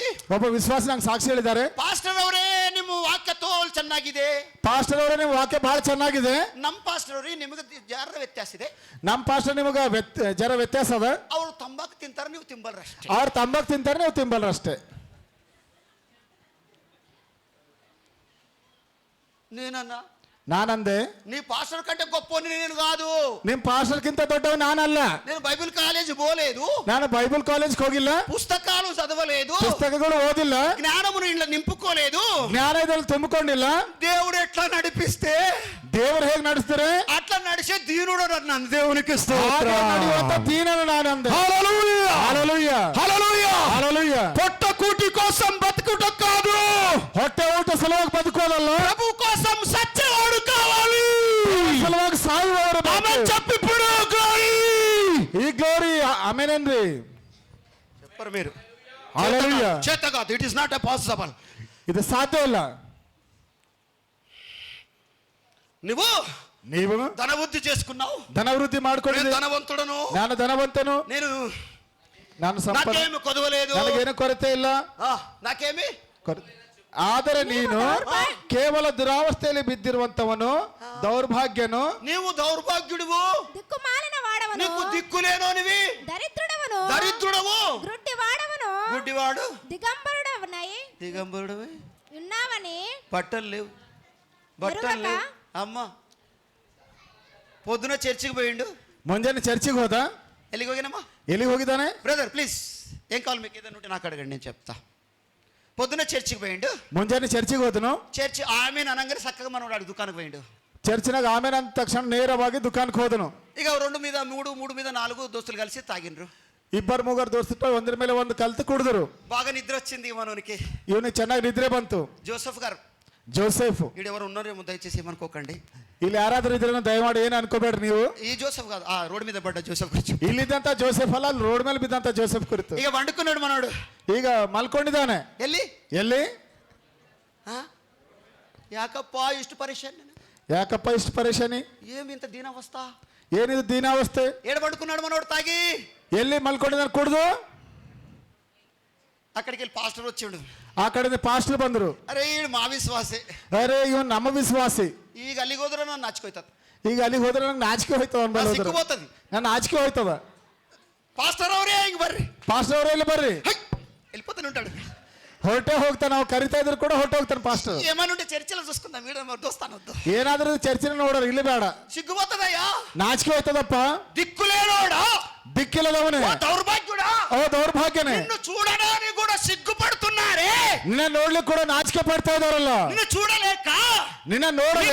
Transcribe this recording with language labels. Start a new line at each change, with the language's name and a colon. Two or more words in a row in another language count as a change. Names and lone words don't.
Kannada: ಒಬ್ಬ ವಿಶ್ವಾಸ ನಂಗೆ ಸಾಕ್ಷಿ ಹೇಳಿದ್ದಾರೆ. ಪಾಸ್ಟರ್ ಅವರೇ ನಿಮ್ಮ ವಾಕ್ಯ ತೋಲ್ ಚೆನ್ನಾಗಿದೆ, ಪಾಸ್ಟರ್ ಅವರೇ ನಿಮ್ಮ ವಾಕ್ಯ ಬಹಳ ಚೆನ್ನಾಗಿದೆ. ನಮ್ಮ ಪಾಸ್ಟರ್ ಅವರೇ ನಿಮಗೆ ಜರ ವ್ಯತ್ಯಾಸ ಇದೆ. ನಮ್ಮ ಪಾಸ್ಟರ್ ನಿಮಗೆ ಜರ ವ್ಯತ್ಯಾಸ ಅದ. ಅವರು ತಂಬಾಕು ತಿಂತಾರೆ, ನೀವು ತಿಂಬಲ್ರ ಅಷ್ಟೇ. ಅವ್ರು ತಂಬಾಕು ತಿಂತಾರೆ, ನೀವು ತಿಂಬಲ್ರ ಅಷ್ಟೇ.
Telugu: నేనన్నా
Kannada: ನಾನಂದೆ
Telugu: నీ పాస్టర్ కంటే గొప్ప నేను కాదు.
Kannada: ನಿಮ್ ಪಾಸ್ಟರ್ಗಿಂತ ದೊಡ್ಡವ ನಾನಲ್ಲ.
Telugu: నేను బైబిల్ కాలేజ్ పోలేదు,
Kannada: ನಾನು ಬೈಬಲ್ ಕಾಲೇಜ್ಗೆ ಹೋಗಿಲ್ಲ,
Telugu: పుస్తకాలు చదవలేదు,
Kannada: ಪುಸ್ತಕಗಳು ಓದಿಲ್ಲ,
Telugu: జ్ఞానమును ఇంట్లో నింపుకోలేదు.
Kannada: ಜ್ಞಾನದಲ್ಲಿ ತುಂಬಿಕೊಂಡಿಲ್ಲ.
Telugu: దేవుడు ఎట్లా నడిపిస్తే
Kannada: ದೇವರು ಹೇಗೆ ನಡೆಸ್ತಾರೆ
Telugu: అట్లా నడిచే దీనుడు నన్ను దేవునికి
Kannada: ಹಾಗೆ ನಡೆಯುವಂತ ದೀನನು ನಾನಂದೆ.
Telugu: హల్లెలూయా. పొట్ట కూటి కోసం బతుకుట కాదు,
Kannada: ಹೊಟ್ಟೆ ಊಟ ಸಲುವಾಗಿ ಬದುಕೋದಲ್ಲ,
Telugu: ప్రభు కోసం సచ్చేవాడు కావాలి.
Kannada: ಸಲುವಾಗಿ ಸಾಯುವವರು
Telugu: ఆమేన్ చెప్పు ఇప్పుడు. గ్లోరీ,
Kannada: ಈ ಗ್ಲೋರಿ ಆಮೇನೇನ್ರಿ
Telugu: చెప్పరు మీరు. హల్లెలూయా. చేత కాదు,
English: It is not a possible.
Kannada: ಇದು ಸಾಧ್ಯ ಇಲ್ಲ. ನೀವು ನೀವು
Telugu: ధనవృద్ధి చేసుకున్నావు,
Kannada: ಧನವೃದ್ಧಿ
Telugu: నేను
Kannada: ಮಾಡ್ಕೊಂಡಿದ್ದೀನಿ,
Telugu: ధనవంతుడను,
Kannada: ನಾನು ಧನವಂತನು,
Telugu: నేను
Kannada: ನಾನು ಸಂಪನ್ನ,
Telugu: నాకేమి కొదవలేదు,
Kannada: ನನಗೇನು ಕೊರತೆ ಇಲ್ಲ.
Telugu: నాకేమి.
Kannada: ಆದರೆ ನೀನು ಕೇವಲ ದುರಾವಸ್ಥೆಯಲ್ಲಿ ಬಿದ್ದಿರುವಂತವನು, ದೌರ್ಭಾಗ್ಯನು,
Telugu: నీవు దౌర్భాగ్యుడువు, దిక్కుమాలిన వాడవను, నీకు దిక్కులేనోనివి, దరిద్రుడవను, దరిద్రుడవు, గ్రుడ్డి వాడవను, గుడ్డివాడు, దిగంబరుడవనై దిగంబరుడవే, ఉన్నావని బట్టలు లేవు, బట్టలు లేవు. అమ్మ పొద్దున చర్చికి పోయిండు,
Kannada: ಮುಂಜಾನೆ ಚರ್ಚಿಗೆ ಹೋದ.
Telugu: ఎಲ್ಲಿకి పోయినమ్మా?
Kannada: ಎಲ್ಲಿಗೆ ಹೋಗಿದ್ದಾನೆ?
Telugu: బ్రదర్ ప్లీజ్, ఏం కావాలి మీకు? ఏదైనా ఉంటే నాకు అడగండి, నేను చెప్తా. పొద్దున చర్చికి పోయిండు,
Kannada: ಮುಂಜಾನೆ చర్చిಗೆ ಹೋದನು.
Telugu: చర్చి ఆమె అనగానే చక్కగా మనోడు దుకాణకు పోయిండు. చర్చినాಗ ఆమె అంత తక్షణ
Kannada: ನೇರವಾಗಿ ದುಕಾನ್ಗೆ ಹೋದನು.
Telugu: ఇక 2 మీద 3, 3 మీద 4 దోస్తులు కలిసి తాగిండ్రు.
Kannada: ಇಬ್ಬರು ಮೂಗರು ದೋಸ್ತಿಟ್ಟು ಒಂದ್ರ ಮೇಲೆ ಒಂದು ಕಲ್ತು ಕುಡಿದ್ರು.
Telugu: బాగా నిద్ర వచ్చింది మనోనికి.
Kannada: ಇವನಿಗೆ ಚೆನ್ನಾಗಿ ನಿದ್ರೆ ಬಂತು.
Telugu: జోసెఫ్ గారు,
Kannada: ಜೋಸೆಫ್,
Telugu: వీడు ఎవరు ఉన్నారేమో దయచేసి ఏమనుకోకండి.
Kannada: ಇಲ್ಲಿ ಯಾರಾದ್ರೂ ಇದ್ರೆ ದಯಮಾಡಿ ಏನು ಅನ್ಕೋಬೇಡ್ರಿ ನೀವು.
Telugu: ఈ జోసెఫ్ కాదు, ఆ రోడ్ మీద పడ్డ జోసెఫ్ గురించి.
Kannada: ಇಲ್ಲಿದ್ದಂತ ಜೋಸೆಫ್ ಅಲ್ಲ, ಅಲ್ಲಿ ರೋಡ್ ಮೇಲೆ ಬಿದ್ದಂತ ಜೋಸೆಫ್ ಕುರಿತು.
Telugu: ఇక వండుకున్నాడు మనోడు,
Kannada: ಈಗ ಮಲ್ಕೊಂಡಿದ್ದಾನೆ.
Telugu: ఎల్లి
Kannada: ಎಲ್ಲಿ? ಯಾಕಪ್ಪ ಇಷ್ಟ ಪರಿಶಾನ್, ಯಾಕಪ್ಪ ಇಷ್ಟು ಪರೇಶಾನಿ?
Telugu: ఏమి ఇంత దీనావస్థ,
Kannada: ಏನಿದು ದೀನಾವಸ್ಥೆ?
Telugu: ఏడ పడుకున్నాడు మనోడు తాగి.
Kannada: ಎಲ್ಲಿ ಮಲ್ಕೊಂಡಿದ್ದಾನೆ ಕುಡ್ದು?
Telugu: అక్కడికి వెళ్ళి పాస్టర్ వచ్చిండు.
Kannada: ಆ ಕಡೆಯಿಂದ ಪಾಸ್ಟರ್ ಬಂದ್ರು.
Telugu: అరే ఈడు మా విశ్వాసే,
Kannada: ಅರೆ ಇವನ್ ನಮ್ಮ ವಿಶ್ವಾಸಿ. ಈಗ ಅಲ್ಲಿಗೆ ಹೋದ್ರೆ ನಾನು ನಾಚ್ಕೋಯ್ತದ, ಈಗ ಅಲ್ಲಿಗೆ ಹೋದ್ರೆ ನಂಗೆ ನಾಚಿಕೆ ಹೋಯ್ತವ,
Telugu: సిగ్గుపోతుంది.
Kannada: ನನ್ನ ನಾಚಿಕೆ ಹೋಯ್ತದ. పాస్టర్ ಅವರೇ ಹಿಂಗ್ ಬರ್ರಿ, ಪಾಸ್ಟರ್ ಅವರೇ ಇಲ್ಲಿ ಬರ್ರಿ.
Telugu: వెళ్ళిపోతానే ఉంటాడు.
Kannada: ಹೊರಟೆ ಹೋಗ್ತಾನೆ, ನಾವು ಕರಿತಾ ಇದ್ರು ಕೂಡ ಹೊರಟೆ ಹೋಗ್ತಾನೆ ಪಾಸ್ಟರ್.
Telugu: ఏమని ఉంటే చర్చలో చూసుకుందాం, వీడు దోస్తానొద్దు.
Kannada: ಏನಾದ್ರೂ ಚರ್ಚಿನ ನೋಡೋರು ಇಲ್ಲಿ ಬೇಡ,
Telugu: సిగ్గుపోతుందయ్యా.
Kannada: ನಾಚಿಕೆ ಹೋಯ್ತದಪ್ಪ.
Telugu: దిక్కులేనోడా,
Kannada: ದಿಕ್ಕಿಲ್ಲದವನೇ,
Telugu: ఓ దౌర్భాగ్యుడా,
Kannada: ಓ ದೌರ್ಭಾಗ್ಯನೇ,
Telugu: నిన్ను చూడడానికి కూడా సిగ్గుపడుతున్నారే,
Kannada: ನಿನ್ನ ನೋಡ್ಲಿಕ್ಕೆ ಕೂಡ ನಾಚಿಕೆ ಪಡ್ತಾ ಇದಾರಲ್ಲ,
Telugu: నిన్ను చూడలేక,
Kannada: ನಿನ್ನ
Telugu: నీ
Kannada: ನೋಡದೆ,